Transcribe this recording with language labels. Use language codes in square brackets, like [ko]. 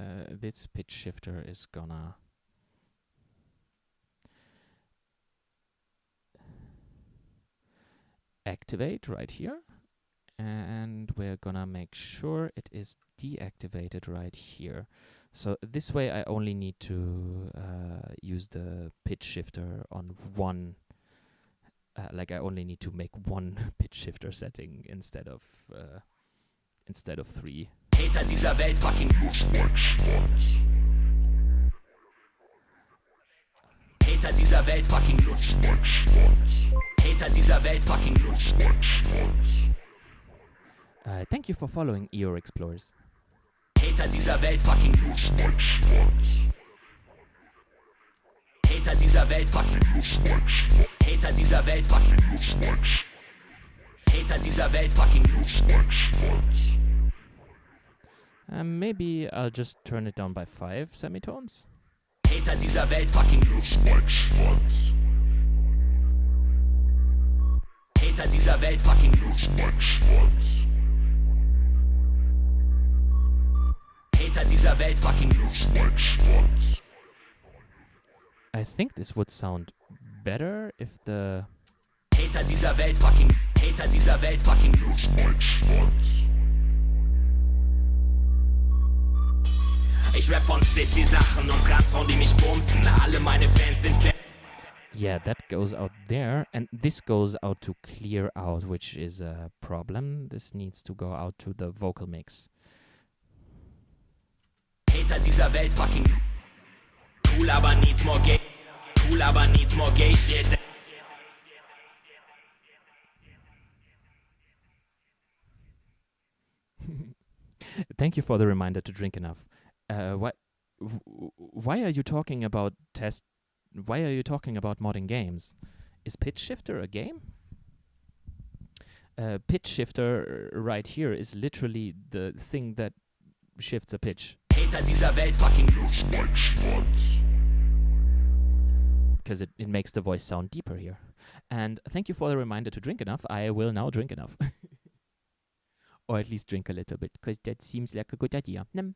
[en] This pitch shifter is gonna activate right here, and we're gonna make sure it is deactivated right here. So this way I only need to use the pitch shifter on one, like I only need to make one pitch shifter setting instead of 3. [de] Hater dieser Welt fucking Schwanz. Hater dieser Welt fucking Schwanz. Hater dieser Welt fucking Schwanz. [en] Thank you for following EOR Explorers. [de] Hater dieser Welt fucking Schwanz. Hater dieser Welt fucking Schwanz. Hater dieser Welt fucking Schwanz. Hater dieser Welt fucking Schwanz. [en] Maybe I'll just turn it down by 5 semitones. [de] Hater dieser Welt fucking Schwanz. Hater dieser Welt fucking Schwanz. Hater dieser Welt fucking Schwanz. [en] I think this would sound better if the... [de] Hater dieser Welt fucking Schwanz. Ich rap von Sissy-Sachen und Transfrauen, die mich bumsen. Alle meine Fans sind... [en] Yeah, that goes out there, and this goes out to clear out, which is a problem. This needs to go out to the vocal mix. Hater [de] dieser Welt [en] fucking cool, aber needs more gay. Cool, aber needs more gay shit. Thank you for the reminder to drink enough. Why are you talking about Why are you talking about modding games? Is Pitch Shifter a game? Pitch Shifter right here is literally the thing that shifts a pitch. [de] Hater dieser Welt fucking Schwanz. [en] Because it it makes the voice sound deeper here. And thank you for the reminder to drink enough. I will now drink enough. Or at least drink a little bit, because that seems like a good idea.